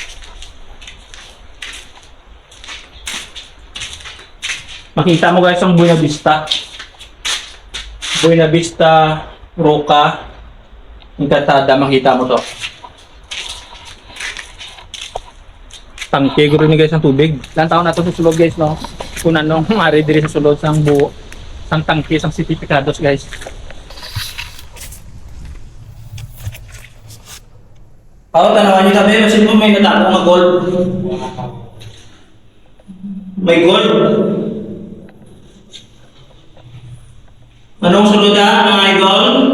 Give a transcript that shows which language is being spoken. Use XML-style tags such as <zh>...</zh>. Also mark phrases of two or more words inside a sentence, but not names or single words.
<hil>Makita mo guys ang Buena Vista. Buena Vista, Roca, Encantada, makita mo to. Tangke guro ni guys ang tubig. Ilang taon na to sa sulod guys no. Kung anong mari diri sa sulod sang buo, sang tangke sang Sitipikados guys.</hil> <tl>Tanawan niyo tabi, kasi po may natapong na gold. May gold. Anong sulod mga idol?</tl>